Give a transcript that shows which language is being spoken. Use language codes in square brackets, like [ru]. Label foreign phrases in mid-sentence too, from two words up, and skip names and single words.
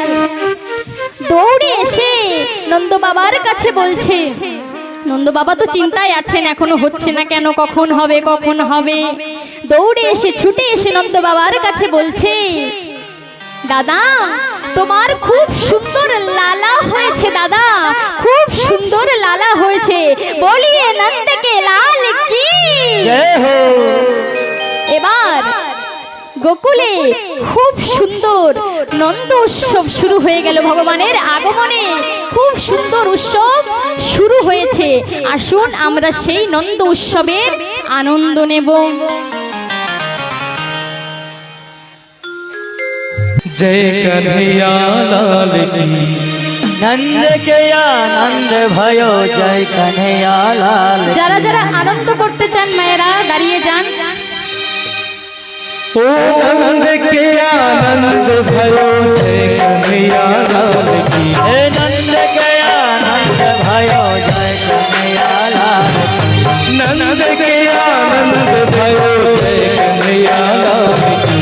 [bn] দৌড়ে এসে নন্দ বাবার কাছে বলছে, নন্দ বাবা তো চিন্তায় আছেন, এখনো হচ্ছে না কেন, কখন হবে কখন হবে। দৌড়ে এসে ছুটে এসে নন্দ বাবার কাছে বলছে, দাদা তোমার খুব সুন্দর লালা হয়েছে, দাদা খুব সুন্দর লালা হয়েছে, [hi] बोलिए नंद के लाल की जय हो [bn] এবার গোকুলে খুব সুন্দর নন্দ উৎসব শুরু হয়ে গেল। ভগবানের আগমনে খুব সুন্দর উৎসব শুরু হয়েছে। আসুন আমরা সেই নন্দ উৎসবের আনন্দ নেব। [hi] जय कन्हैया लाल की नंद के आनंद भयो जय कन्हैया लाल की। [bn] যারা যারা আনন্দ করতে চান মায়েরা দাঁড়িয়ে যান। [hi] ओ नंद के आनंद भयो जय कन्हैया लाल की हे नंद के आनंद भयो जय कन्हैया लाल की। नंद के आनंद भयो जय कन्हैया लाल की